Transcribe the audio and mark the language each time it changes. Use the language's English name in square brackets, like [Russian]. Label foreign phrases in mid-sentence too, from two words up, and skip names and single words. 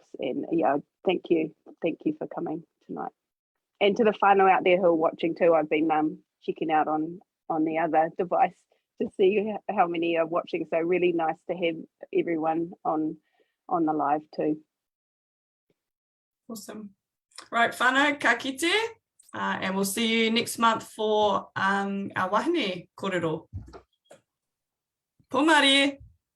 [English] And yeah, thank you for coming tonight. And to the whānau out there who are watching too, I've been checking out on the other device to see how many are watching. So really nice to have everyone on the live too. Awesome. Right, [Māori] whānau, ka kite, [English] and we'll see you next month for our [Māori] wahine kōrero. [English] Pōngari.